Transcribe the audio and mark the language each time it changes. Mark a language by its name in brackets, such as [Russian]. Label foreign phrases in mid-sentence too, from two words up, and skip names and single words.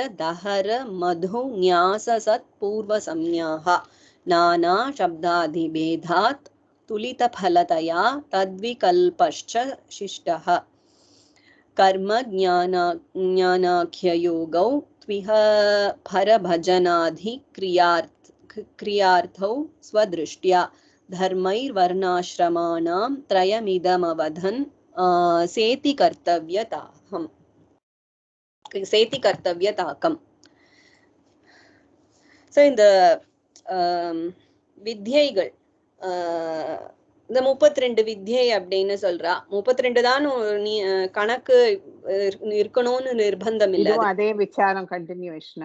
[Sanskrit] दहर मधु न्यास सत्पूर्व संज्ञाः नाना शब्दाधिभेदात् तुलित फलतया तद्विकल्पश्च शिष्टः कर्म ज्ञानाख्ययोगौ त्विह परभजनाधिक्रियार्थौ स्वदृष्ट्या धर्मैर्वर्णाश्रमाणां त्रयमिदमवधन् सेति कर्तव्यताकम्. [Tamil] சோ இந்த வித்யைகள் இந்த 32 வித்யை அப்படின்னு சொல்றா. 32 தான் கணக்கு இருக்கணும்னு நிர்பந்தம் இல்ல. அதே விசாரம் கண்டினியூஷனா?